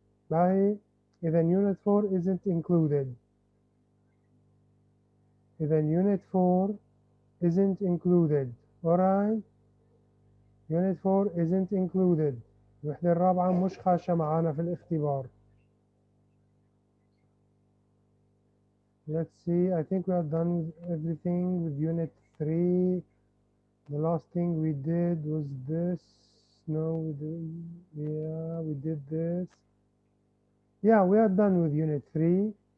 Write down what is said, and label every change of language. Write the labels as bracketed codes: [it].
[ar] باهي، إذا [en] Unit 4 isn't included. [ar] إذا [en] Unit 4 isn't included. Alright? Unit 4 isn't included. [ar] الوحدة الرابعة مش خاشة معانا في الاختبار. [en] Let's see. I think we are done with everything with Unit 3. The last thing we did was this. No, we did. Yeah, we did this. Yeah, we are done with Unit 3.